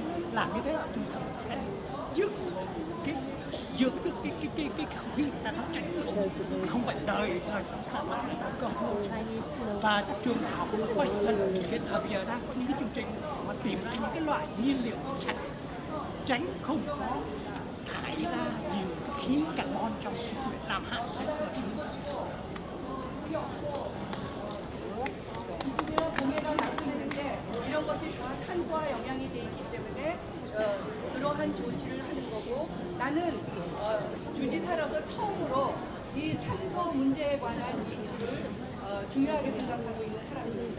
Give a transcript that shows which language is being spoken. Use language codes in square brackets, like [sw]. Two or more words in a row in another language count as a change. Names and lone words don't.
[vi] Làm như thế là chúng ta sẽ giữ được cái không khí ta nó tránh không phải đời chúng ta mà còn và trường học Washington hiện thời bây giờ đang có những cái chương trình mà tìm ra những cái loại nhiên liệu sạch tránh không có thải ra nhiều khí carbon trong việc làm hại [ko] 동해가 나고 있는데 이런 것이 다 탄소와 영향이 돼 있기 때문에 그러한 조치를 하는 거고 나는 주지사로서 처음으로 이 탄소 문제에 관한 이슈를 중요하게 생각하고 있는 사람입니다.